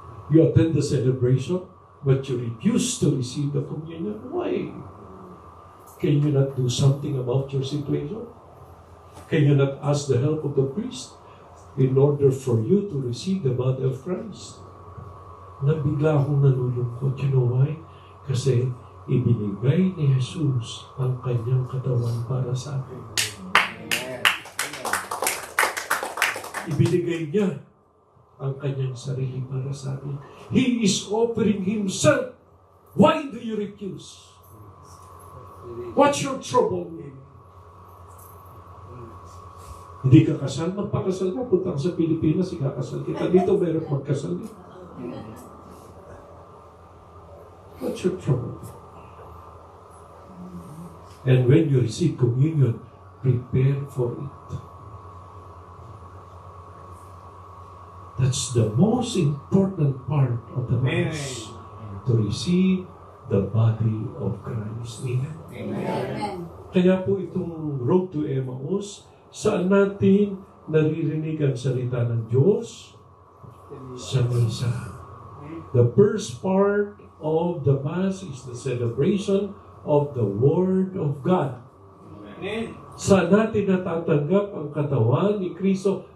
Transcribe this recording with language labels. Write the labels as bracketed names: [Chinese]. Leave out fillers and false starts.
[English] You attend the celebration, but you refuse to receive the communion. Why? Can you not do something about your situation? Can you not ask the help of the priest in order for you to receive the body of Christ? [Filipino] Nabigla akong nalulungkot. [English] You know why? [Filipino] Kasi ibinigay ni Jesus ang kanyang katawan para sa akin. Ibinigay niya ang kanyang sarili para sa akin. [English] He is offering Himself. Why do you refuse? What's your trouble? [Filipino] Hindi ka kasal? Magpakasal ka. Punta ka sa Pilipinas, ikakasal kita. Dito meron magkasal dito. [English] What's your trouble? And when you receive communion, prepare for it. That's the most important part of the Mass. To receive the body of Christ. Amen. Amen. [Filipino] Kaya po itong Road to Emmaus, saan natin naririnig ang salita ng Diyos? Sa misa. [English] The first part of the Mass is the celebration of the Word of God. [Filipino] Saan natin natatanggap ang katawan ni Kristo?